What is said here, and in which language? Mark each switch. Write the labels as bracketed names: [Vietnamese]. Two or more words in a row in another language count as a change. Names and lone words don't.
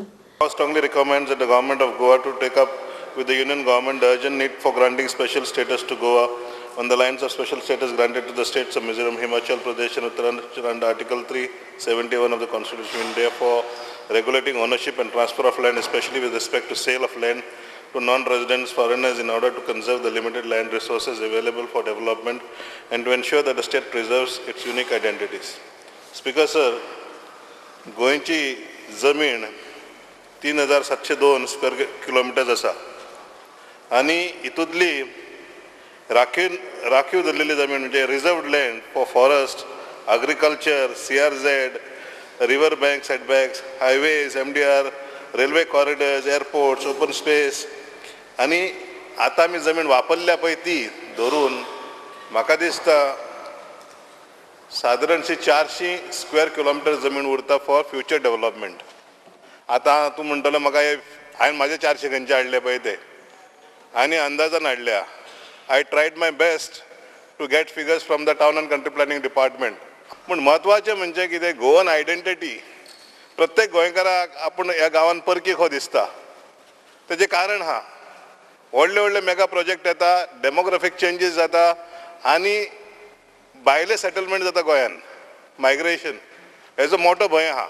[English] House strongly recommends that the government of Goa to take up with the union government the urgent need for granting special status to Goa on the lines of special status granted to the states of Mizoram, Himachal Pradesh and Uttarakhand under Article 371 of the Constitution of India for regulating ownership and transfer of land, especially with respect to sale of land to non-residents foreigners in order to conserve the limited land resources available for development and to ensure that the state preserves its unique identities. Speaker sir, [Konkani] गोंयची जमीन 3702 [English] square kilometres [Konkani] आसा आनी हितूंतली राखीव धरलेली जमीन म्हणजे [English] reserved land for forest, agriculture, CRZ, river bank setbacks, highways, MDR, railway corridors, airports, open space [Konkani] आणि आता आमी जमीन वापरल्या पळय ती धरून म्हाका दिसता सादारणशी 400 [English] square kilometre [Konkani] जमीन उरता [English] for future development. [Konkani] आता तूं म्हणटलो म्हाका हांवें म्हाजे 400 खंयचे हाडले पळय ते आनी अंदाजान हाडल्या. [English] I tried my best to get figures from the town and country planning department. [Konkani] पण महत्वाचे म्हणजे कितें [English] Goan identity [Konkani] प्रत्येक गोंयकाराक आपूण ह्या गांवांत परकी खो दिसता. तेजें कारण आहा व्हडले व्हडले [English] mega project [Konkani] येता, [English] demographic changes [Konkani] जाता आनी भायले सेटलमेंट जाता गोंयान, मायग्रेशन हेजो मोठो भंय आहा.